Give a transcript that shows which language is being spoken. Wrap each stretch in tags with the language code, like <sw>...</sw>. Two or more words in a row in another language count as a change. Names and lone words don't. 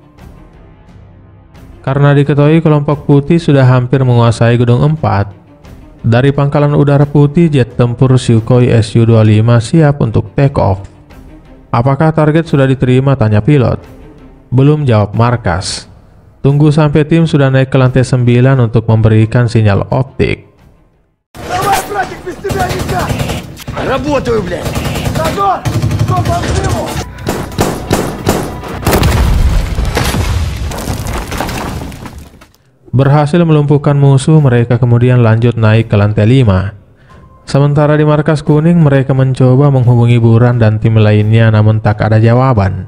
<id>Karena diketahui kelompok putih sudah hampir menguasai gedung 4, dari pangkalan udara putih jet tempur Sukhoi Su-25 siap untuk</id> <en>take off.</en> <id>Apakah target sudah diterima? Tanya pilot. Belum, jawab markas. Tunggu sampai tim sudah naik ke lantai 9 untuk memberikan sinyal optik.</id> <ru>Работаю, блядь! Догон! Кто по взрыву?</ru> <id>Berhasil melumpuhkan musuh, mereka kemudian lanjut naik ke lantai 5. Sementara di markas kuning, mereka mencoba menghubungi Buran dan tim lainnya namun tak ada jawaban.</id>